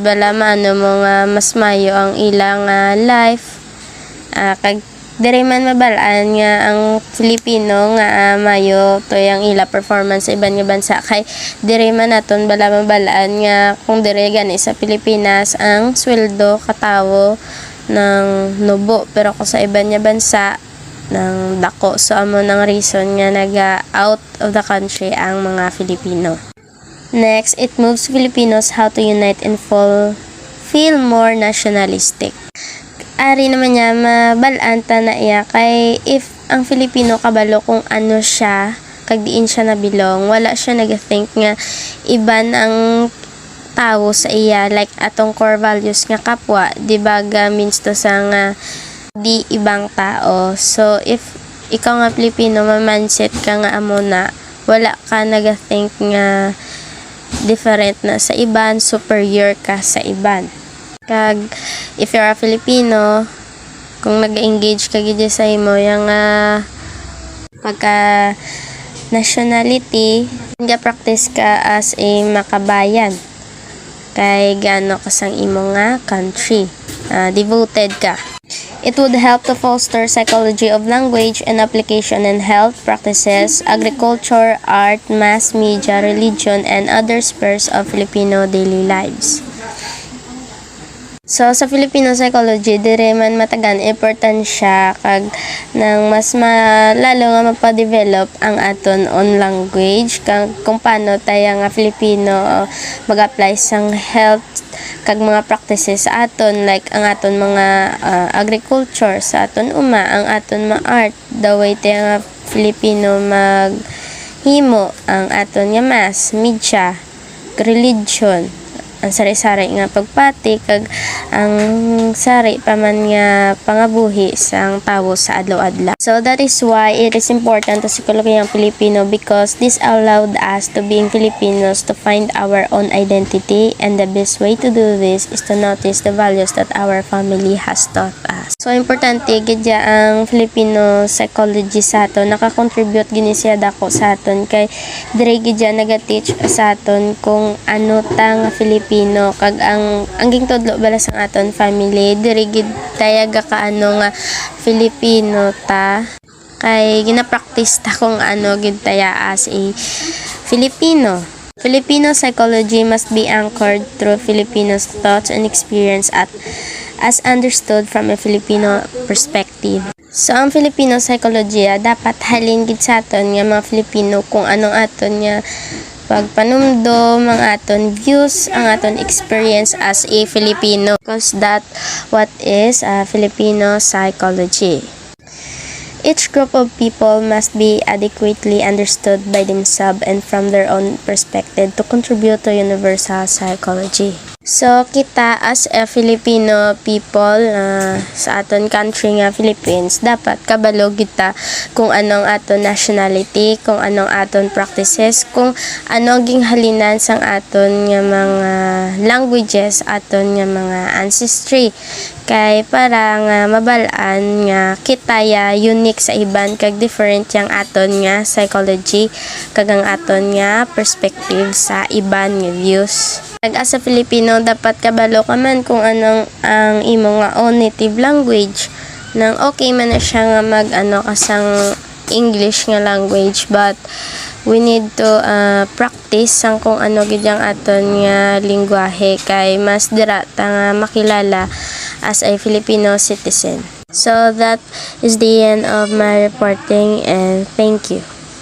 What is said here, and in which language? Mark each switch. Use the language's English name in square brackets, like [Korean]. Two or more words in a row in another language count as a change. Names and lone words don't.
[Hiligaynon] bala maano mo nga mas mayo ang ilang life kag dire man mabalaan nga ang Filipino nga mayo to yang ila performance sa iban nga bansa kay dire man naton bala mabalaan nga kung dire gani sa Pilipinas ang sweldo katawo ng nubo pero kung sa iba niya bansa ng dako so amo ng reason nga [English] out of the country [Hiligaynon] ang mga Filipino. [English] Next, it moves Filipinos how to unite and feel more nationalistic. [Hiligaynon] Ari naman niya mabalaan ta na iya kay if ang Filipino kabalo kung ano siya kag diin siya nabilong wala siya nag-think nga iban ang tao sa iya like atong [English] core values [Hiligaynon] nga kapwa di ba means to sa nga di ibang tao. So if ikaw nga Pilipino ma-mindset ka nga amo na wala ka naga-think nga different na sa iban, superior ka sa iban. Kag [English] if you're a Filipino [Hiligaynon] kung nag-engage ka gid sa imo yang pagka nationality nga practice ka as a makabayan kay gano kasang imo nga country devoted ka. [English] It would help to foster psychology of language and application in health practices, agriculture, art, mass media, religion, and other spheres of Filipino daily lives. [Hiligaynon] So, sa Filipino psychology, dire man matagan important siya kag nang mas lalo nga mapadevelop ang aton [English] on language [Hiligaynon] kung paano tayo nga Filipino mag-apply sang health kag mga practices sa aton like ang aton mga agriculture sa aton ang aton mga art the way tayo nga Filipino maghimo ang aton nga [English] mass media [Hiligaynon] religion ang sari-sari nga pagpati kag ang sari pa man nga pangabuhi sang tawo sa adlaw-adlaw. [English] So that is why it is important to [Filipino] psikolohiyang Pilipino [English] because this allowed us to being Filipinos to find our own identity and the best way to do this is to notice the values that our family has taught us. [Hiligaynon] So importante gidya ang Filipino psychology sa aton naka-contribute gini siya dako sa aton kay dire gidya naga-teach sa aton kung ano ta nga Filipino kag ang ging tudlo bala sang aton family diri gid tayaga kaano nga Filipino ta kay gina-practice ta kung ano gid taya [English] as a Filipino. Filipino psychology must be anchored through Filipinos thoughts and experience as understood from a Filipino perspective. [Hiligaynon] So, ang Filipino psychology dapat halin gid sa aton nga mga Filipino kung anong aton nga pagpanumdum, ang aton views, ang aton [English] experience as a Filipino. Because that what is Filipino psychology. Each group of people must be adequately understood by themselves and from their own perspective to contribute to universal psychology. [Hiligaynon] So, kita [English] as a Filipino people [Hiligaynon] sa aton country nga Philippines, dapat kabalo kita kung anong aton nationality, kung anong aton practices, kung ano ging halinan sang aton nga mga languages, aton nga mga ancestry. Kay para nga mabalaan nga kita ya unique sa iban kag different yang aton nga psychology kag ang aton nga perspective sa iban nga views. [English] As a Filipino, [Hiligaynon] dapat kabalo ka man kung anong ang imo nga [English] own native language. [Hiligaynon] Nang okay man na siya nga kasang English nga language, [English] but we need to practice [Hiligaynon] sang kung ano gid ang aton nga lingwahe kay mas dira ta nga makilala [English] as a Filipino citizen. So that is the end of my reporting, and thank you.